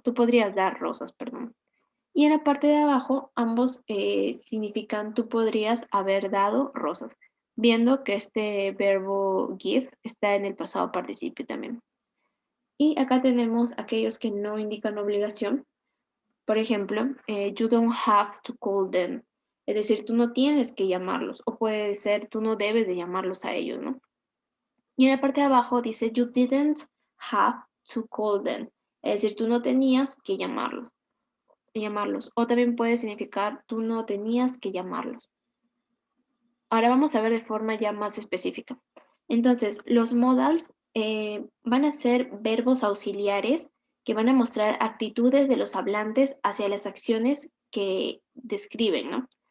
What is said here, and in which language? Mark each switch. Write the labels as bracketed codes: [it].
[es] Tú podrías dar rosas, perdón. Y en la parte de abajo, ambos significan tú podrías haber dado rosas, viendo que este verbo give está en el pasado participio también. Y acá tenemos aquellos que no indican obligación. Por ejemplo, [en] you don't have to call them. [es] Es decir, tú no tienes que llamarlos. O puede ser, tú no debes de llamarlos a ellos, ¿no? Y en la parte de abajo dice, [en] you didn't have to call them. [es] Es decir, tú no tenías que llamarlos. O también puede significar, tú no tenías que llamarlos. Ahora vamos a ver de forma ya más específica. Entonces, los modals van a ser verbos auxiliares que van a mostrar actitudes de los hablantes hacia las acciones que describen, ¿no?